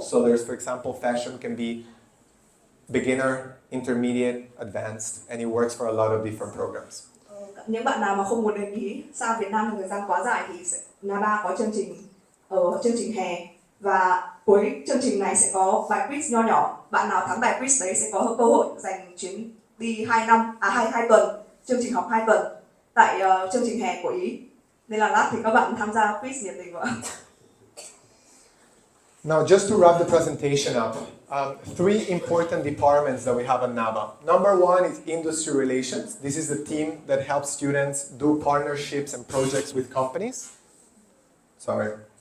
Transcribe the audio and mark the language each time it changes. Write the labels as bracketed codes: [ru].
[en] So there's, for example, fashion can be beginner, intermediate, advanced, and it works for a lot of different programs. [vi] Những bạn nào mà không muốn đến Ý sang Việt Nam thời gian quá dài thì Naba có chương trình hè, và cuối chương trình này sẽ có bài quiz nho nhỏ. Bạn nào thắng bài quiz đấy sẽ có cơ hội giành chuyến đi 2 tuần, chương trình học 2 tuần tại chương trình hè của Ý. Nên là lát thì các bạn tham gia quiz nhiệt tình ạ. [en] Now, just to wrap the presentation up, 3 important departments that we have at Naba. Number 1 is industry relations. This is the team that helps students do partnerships and projects with companies. Sorry.